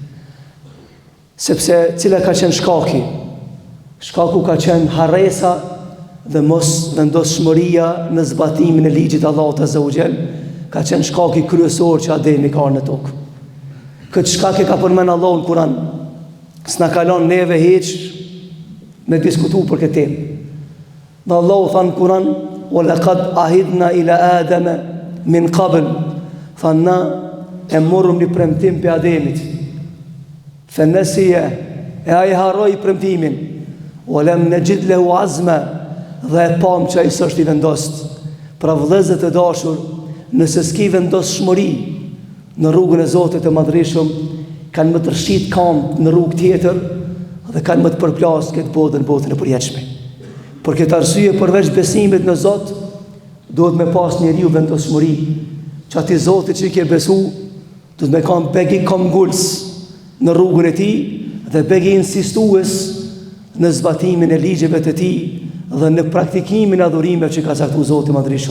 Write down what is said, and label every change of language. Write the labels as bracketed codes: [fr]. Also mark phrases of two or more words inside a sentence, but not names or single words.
[sq] Sepse cila ka qenë shkaki? Shkaku ka qenë harresa dhe mos vendosshmëria në zbatimin e ligjit Allahut [ar] azza wa jall, [sq] ka qenë shkaki kryesor që Ademi ka në tokë. Këtë shkak e ka përmend Allahu në Kur'an. S'na kalon neve hiç me diskutu për këtë temë. Dhe Allahu tha në Kur'an: [ar] "Wa laqad ahidna ila Adama min qabl", [sq] tha na e morëm një premtim për Ademit. Fenesiye, e ai harroi premtimin. [ar] "Wa lam najid lahu azma", [sq] dhe e pam që ai s'është i vendost. Pra vëllezër të dashur, nëse s'ki vendosshmëri në rrugën e Zotit të Madhërisëm, kanë më të rshit kam në rrugë tjetër dhe kanë më të përplas këtë botën e përjetshme. Për këtë arsye, përveç besimit në Zot, duhet me pas njeriu vendosshmëri, që ati Zotit që i ke besu, duhet me kanë begi komguls në rrugën e tij dhe begi insistues në zbatimin e ligjeve të tij dhe në praktikimin e adhurimeve që ka caktuar Zoti i Madhërisëm.